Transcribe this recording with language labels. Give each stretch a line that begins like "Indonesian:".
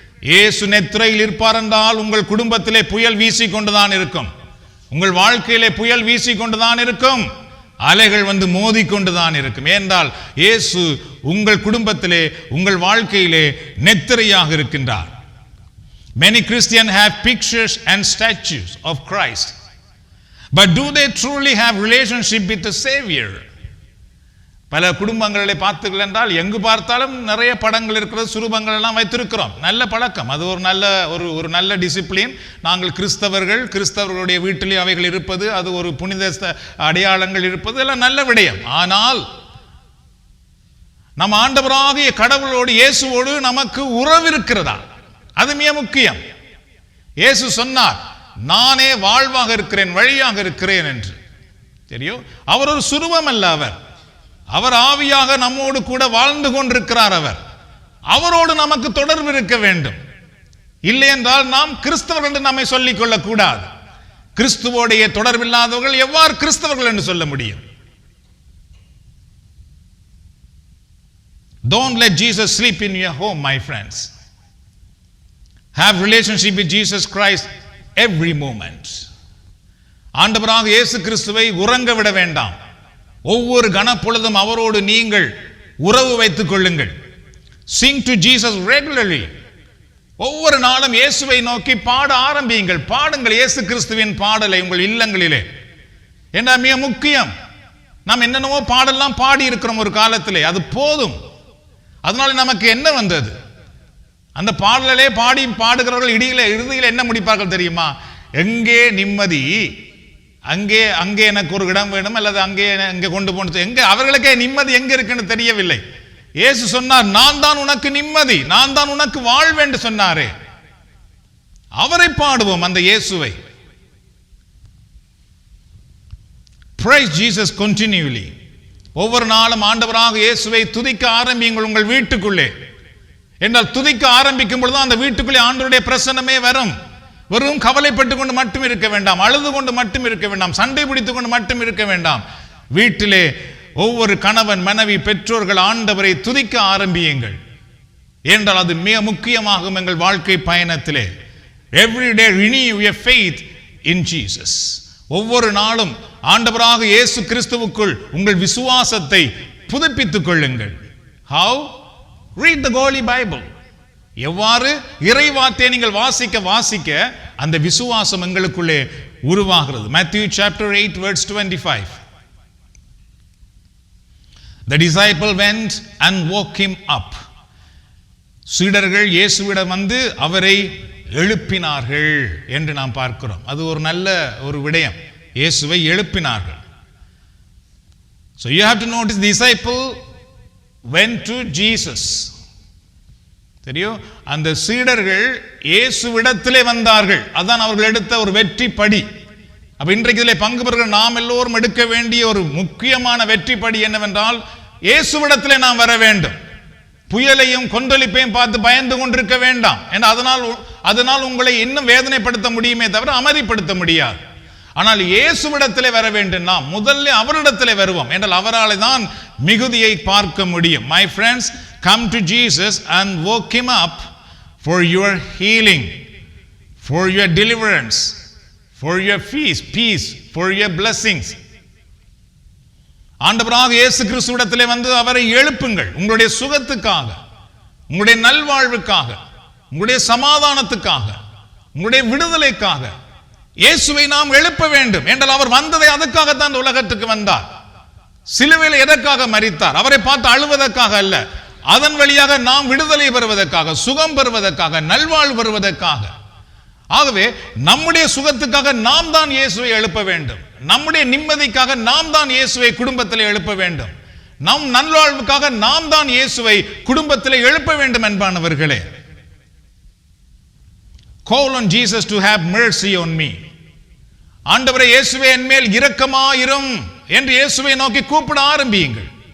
Tamil: இயேசு நெத்திரையில் இருப்பார் என்றால் உங்கள் குடும்பத்திலே புயல் வீசிக்கொண்டுதான் இருக்கும், உங்கள் வாழ்க்கையிலே புயல் வீசிக்கொண்டுதான் இருக்கும், அலைகள் வந்து மோதிக்கொண்டுதான் இருக்கும். ஏனென்றால் இயேசு உங்கள் குடும்பத்திலே உங்கள் வாழ்க்கையிலே நெத்திரையாக இருக்கின்றார்.
English: Many Christians have pictures and statues of Christ, but do they truly have relationship with the Savior?
Tamil: பல குடும்பங்களை பார்த்தீர்கள் என்றால் எங்கு பார்த்தாலும் நிறைய படங்கள் இருக்கிறது, சுரூபங்கள் எல்லாம் வைத்திருக்கிறோம். நல்ல பழக்கம், அது ஒரு நல்ல டிசிப்ளின். நாங்கள் கிறிஸ்தவர்களுடைய வீட்டிலே அவைகள் இருப்பது, அது ஒரு புனித அடையாளங்கள் இருப்பது எல்லாம் நல்ல விடயம். ஆனால் நம் ஆண்டவராகிய கடவுளோடு இயேசுவோடு நமக்கு உறவு இருக்கிறதா? அது மிக முக்கியம். இயேசு சொன்னார், நானே வாழ்வாக இருக்கிறேன், வழியாக இருக்கிறேன் என்று. தெரியும், அவர் ஒரு சுரூபம் அல்ல, அவர் ஆவியாக நம்மோடு கூட வாழ்ந்து கொண்டிருக்கிறார். அவரோடு நமக்கு தொடர்பு இருக்க வேண்டும். இல்லை என்றால் நாம் கிறிஸ்தவர்கள் என்று நம்மை சொல்லிக் கொள்ளக் கூடாது. கிறிஸ்துவோடைய தொடர்பில்லாதவர்கள் எவ்வாறு கிறிஸ்தவர்கள் என்று சொல்ல முடியும்?
English: Don't let Jesus sleep in your home, my friends. Have relationship with Jesus Christ every moment.
Tamil: ஆண்டவராக இயேசு கிறிஸ்துவை உறங்க விட வேண்டாம். ஒவ்வொரு கணப்பொழுதும் அவரோடு நீங்கள் உறவு வைத்துக் கொள்ளுங்கள்.
English: Sing to Jesus regularly.
Tamil: ஒவ்வொரு நாளும் இயேசுவை நோக்கி பாட ஆரம்பியுங்கள். பாடுங்கள் இயேசு கிறிஸ்துவின் பாடலை உங்கள் இல்லங்களிலே. என்ன மிக முக்கியம், நாம் என்னென்னவோ பாடெல்லாம் பாடி இருக்கிறோம் ஒரு காலத்திலே, அது போதும். அதனால நமக்கு என்ன வந்தது? அந்த பாடலே பாடுகிறவர்கள் இறுதியில் என்ன முடிப்பார்கள் தெரியுமா? எங்கே நிம்மதி, அங்கே எனக்கு ஒரு இடம் வேணும், அல்லது அங்கே கொண்டு போன எங்க, அவர்களுக்கே நிம்மதி எங்க இருக்குன்னு தெரியவில்லை. இயேசு சொன்னார், நான் தான் உனக்கு நிம்மதி, நான் தான் உனக்கு வாழ்வு என்று சொன்னாரே. அவரை பாடுவோம், அந்த இயேசுவை.
English: Praise Jesus continually.
Tamil: ஒவ்வொரு நாளும் ஆண்டவராக இயேசுவை துதிக்க ஆரம்பியுங்கள் உங்கள் வீட்டுக்குள்ளே. என்றால் துதிக்க ஆரம்பிக்கும் பொழுது அந்த வீட்டுக்குள்ளே ஆண்டவருடைய பிரசன்னமே வரும். வெறும் கவலைப்பட்டு கொண்டு மட்டும் இருக்க வேண்டாம், அழுது கொண்டு மட்டும் இருக்க வேண்டாம், சண்டை பிடித்துக் கொண்டு மட்டும் இருக்க வேண்டாம். வீட்டிலே ஒவ்வொரு கணவன் மனைவி பெற்றோர்கள் ஆண்டவரை துதிக்க ஆரம்பியுங்கள். என்றால் அது மிக முக்கியமாகும் எங்கள் வாழ்க்கை பயணத்திலே.
English: Every day renew your faith in Jesus.
Tamil: ஒவ்வொரு நாளும் ஆண்டவராக இயேசு கிறிஸ்துவுக்குள் உங்கள் விசுவாசத்தை புதுப்பித்துக் கொள்ளுங்கள்.
English: How? Read the Holy Bible.
Tamil: எவ்வாறு? இறைவார்த்தையை நீங்கள் வாசிக்க வாசிக்க அந்த விசுவாசம் எங்களுக்குள்ளே உருவாகிறது.
English: Matthew chapter 8 verse 25. The disciple went and woke him up.
Tamil: சீடர்கள் இயேசுவிடம் வந்து அவரை எழுப்பினார்கள் என்று நாம் பார்க்கிறோம். அது ஒரு நல்ல ஒரு விடயம். இயேசுவை எழுப்பினார்கள்.
English: So you have to notice, the disciple went to Jesus.
Tamil: தெரியும், அந்த சீடர்கள் இயேசுவிடத்திலே வந்தார்கள். அதான் அவர்கள் எடுத்த ஒரு வெற்றி படி. அப்ப இன்றைக்கு இதிலே பங்கு பெறுகிற நாம் எல்லோரும் எடுக்க வேண்டிய ஒரு முக்கியமான வெற்றி படி என்னவென்றால், இயேசுவிடத்திலே நாம் வர வேண்டும். புயலையும் கொந்தளிப்பையும் பார்த்து பயந்து கொண்டிருக்க வேண்டாம். ஏன்னா அதனால் உங்களை இன்னும் வேதனைப்படுத்த முடியுமே தவிர அமைதிப்படுத்த முடியாது. ஆனால் இயேசுவிடத்திலே வர வேண்டும். நாம் முதல்ல அவரிடத்திலே வருவோம் என்றால் அவரால் தான் மிகுதியை பார்க்க முடியும்.
English: My friends, come to Jesus and woke him up for your healing, for your deliverance, for your peace, for your blessings.
Tamil: ஆண்டவராக இயேசு கிறிஸ்துவிடத்திலே வந்து அவரை எழுப்புங்கள். உங்களுடைய சுகத்துக்காக, உங்களுடைய நல்வாழ்வுக்காக, உங்களுடைய சமாதானத்துக்காக, உங்களுடைய விடுதலைக்காக இயேசுவை நாம் எழுப்ப வேண்டும். என்றால் அவர் வந்ததை அதுக்காகத்தான் இந்த உலகத்துக்கு வந்தார். சிலுவையில் எதற்காக மரித்தார்? அவரை பார்த்து அழுவதற்காக அல்ல, அதன் வழியாக நாம் விடுதலை பெறுவதற்காக, சுகம் பெறுவதற்காக, நல்வாழ்வு பெறுவதற்காக. ஆகவே நம்முடைய சுகத்துக்காக நாம் தான் இயேசுவை எழுப்ப வேண்டும். நம்முடைய நிம்மதிக்காக நாம் தான் இயேசுவை குடும்பத்தில் எழுப்ப வேண்டும். நம் நல்வாழ்வுக்காக நாம் தான் இயேசுவை குடும்பத்தில் எழுப்ப வேண்டும் என்பானவர்களே.
English: Call on Jesus to have mercy on me.
Tamil: ஆண்டவரே இயேசுவே என் மேல் இரக்கமாயிரும் என்று இயேசுவை நோக்கி கூப்பிட ஆரம்பியுங்கள்.